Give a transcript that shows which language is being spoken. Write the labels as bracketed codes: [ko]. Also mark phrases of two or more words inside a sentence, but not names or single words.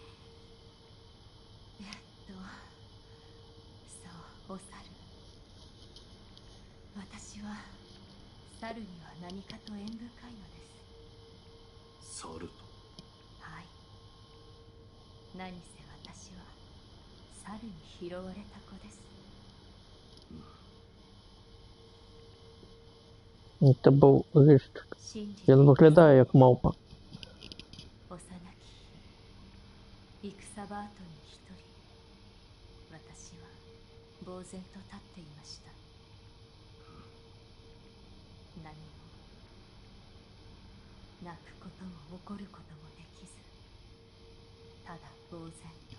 [ja] そう、お猿。私は猿には何かと縁深いのです。猿と？はい。何せ私は猿に拾われた子です。 [ru] Это был лист. [ja] 信じて [uk] Він виглядає як мавпа. [ja] 幼き戦場跡に一人、私は呆然と立っていました。何も泣くことも怒ることもできず、ただ呆然と。